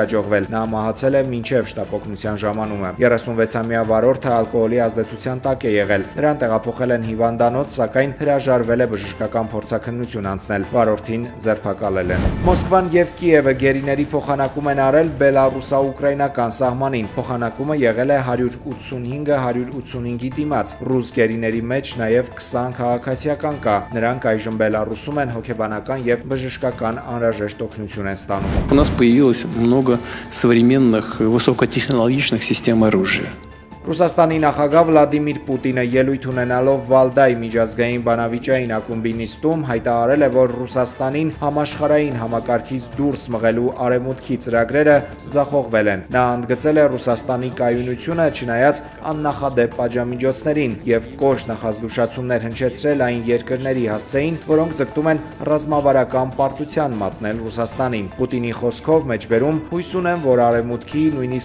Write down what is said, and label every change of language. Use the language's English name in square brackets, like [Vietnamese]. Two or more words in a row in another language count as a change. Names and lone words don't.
[Armenian] հաջողվել։ Նա մահացել է մինչեւ շտապօգնության ժամանումը։ 36-ամյա վարորդը ալկոհոլի ազդեցության տակ է եղել։ Նրան տեղափոխել են հիվանդանոց, սակայն հրաժարվել է բժշկական փորձաքննություն անցնել։ Վարորդին ձերբակալել են։ Մոսկվան եւ Կիևը գերիների փոխանակում են արել բելարուսա-ուկրաինական սահմանին։ Փոխանակումը եղել է 185-185-ի դիմաց։ Ռուս գերիների մեջ նաեւ 20 քաղաքացիական կա։ Նրանք այժմ Բելարուսում են հոգեբանական եւ բժշկական անհրաժեշտ օգնություն են ստանում։ [Russian] У нас появилось много современных высокотехнологичных систем оружия. [Armenian] Ռուսաստանի նախագահ Վլադիմիր Պուտինը ելույթ ունենալով Վալդայի միջազգային բանավիճային ակումբի նիստում հայտարարել է, որ Ռուսաստանին համաշխարհային համակարգից դուրս մղելու արևմուտքի ծրագրերը ձախողվել են։ Նա ընդգծել է Ռուսաստանի կայունությունը չնայած աննախադեպ պատժամիջոցներին եւ կոշտ նախազգուշացումներ հնչեցրել այն երկրների հասցեին, որոնք ձգտում են ռազմավարական պարտության մատնել Ռուսաստանին։ Պուտինի խոսքով մեջբերում հույս ունեն, որ արևմուտքի նույնիսկ